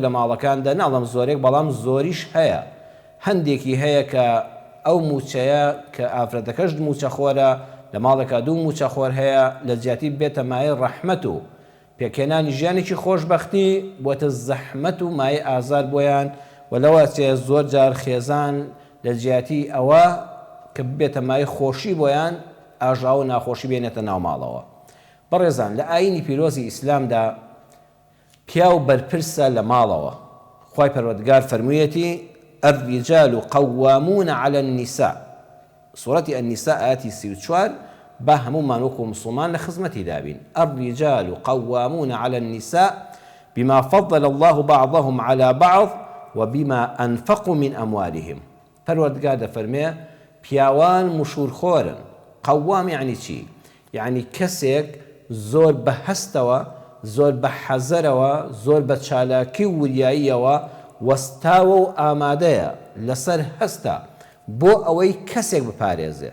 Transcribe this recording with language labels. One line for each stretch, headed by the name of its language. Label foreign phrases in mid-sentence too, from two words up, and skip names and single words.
Central Kurdish: لە ماڵەکاندا، ناڵم زۆرێک بەڵام زۆریش هەیە، هەندێکی هەیە کە ئەو موچەیە کە ئافرەتەکەش موچەخۆرە، لە ماڵێکا 2 موچەخۆر هەیە، لە جیاتی بێتە مایە ڕەحمەت و پێکێنانی ژیانێکی خۆشبەختی بۆتە زەحمەت و مایە ئازار بۆیان و لەوە چێ زۆر جار خێزان لە جیاتی ئەوە کە بێتە مایە خۆشی بۆیان ئاژاو و ناخۆشی بێنێتە ناو ماڵەوە. بەڕێزان، لە ئاینی پیرۆزی ئیسلامدا پیاو بەرپرسە لە ماڵەوە. خوای پەروەردگار فەرموویەتی
Arabic: الرجال قوامون على النساء، سورة النساء
Central Kurdish: آياتی 34 با هەمومان وەکو مسلمان لە خزمەتی دابین.
Arabic: الرجال قوامون على النساء بما فضل الله بعضهم على بعض وبما أنفقوا من أموالهم.
Central Kurdish: پەروەردگار دەفەرمێ پیاوان مشورخۆرن. قوام یعنی چی؟ یعنی کەسێک زۆر بە هەستەوە، زۆر بە حەزەرەوە، زۆر بە چالاکی و وریاییەوە وەستاوە و ئامادەیە لەسەر هەستە بۆ ئەوەی کەسێک بپارێزێ.